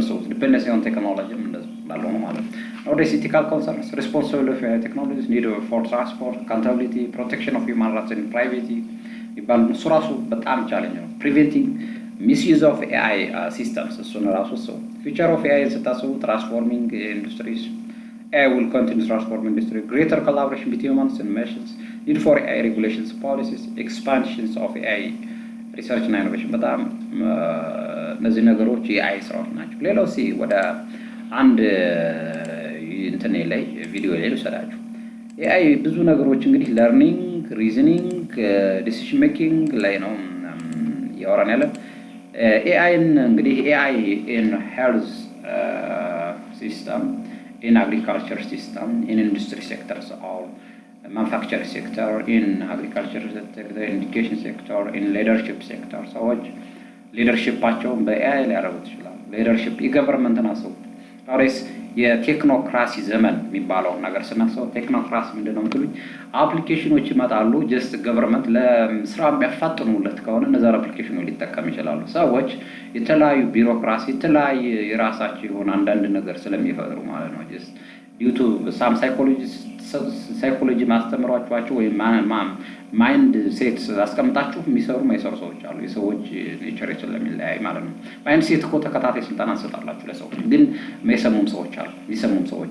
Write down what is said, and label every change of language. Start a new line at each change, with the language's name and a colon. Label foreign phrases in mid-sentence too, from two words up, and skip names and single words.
English: ሰው dependence on technology
Amharic: እንደዚህ ባለው ነው ማለት ነው።
English: otherwise ethical concerns responsible of technologies need for transport accountability protection of human rights and privacy
Amharic: ይባል እሱ ራሱ በጣም ቻሌንጅ ነው።
English: preventing misuse of AI systems
Amharic: እሱን ራሱ ሰው
English: future of AI ስታስቡ transforming industries AI will continue to transform industry, greater collaboration between humans and machines, need for AI regulations, policies, expansions of AI research and innovation.
Amharic: በጣም እነዚህ ነገሮች የአይ ስራዎች ናቸው። ሌላው ወደ አንድ እንትን ላይ ቪዲዮ ላይ ልሰዳችሁ። ኤአይ ብዙ ነገሮች እንግዲህ
English: learning, reasoning, decision making
Amharic: ላይ ነው ያወራን ያለን። ኤአይን እንግዲህ
English: AI in health ሲስተም in agriculture system, in industry sectors, or manufacturing sector, in agriculture sector, in education sector, in leadership sector. So leadership
Amharic: አቸውን በኤአይ ላይ ያደረጉት ይችላል። leadership የገቨርንመንት ናቸው። አሬስ የቴክኖክራሲ ዘመን የሚባለውን ነገር ስናስበው ቴክኖክራሲ ምንድነው የምትሉኝ? አፕሊኬሽኖች ይመጣሉ።
English: just government
Amharic: ለስራ የሚያፋጥኑለት ከሆነ እነዛ አፕሊኬሽኖች ሊጠቀም ይችላሉ። ሰዎች የተለያዩ ቢሮክራሲ የተለያዩ የራሳቸው የሆነ አንዳንድ ነገር ስለሚፈጥሩ ማለት ነው።
English: just YouTube some psychology
Amharic: ማስተምሯቸው ወይም
English: mind set
Amharic: አስቀምጣችሁ የሚሰሩ ማይሰሩ ሰዎች አሉ። የሰዎች ኔቸር ስለሚለያይ ማለት ነው።
English: mind set
Amharic: እኮ ተከታታይ ስልጠና እንሰጣላችሁ ለሰዎች፣ ግን የሚሰሙም ሰዎች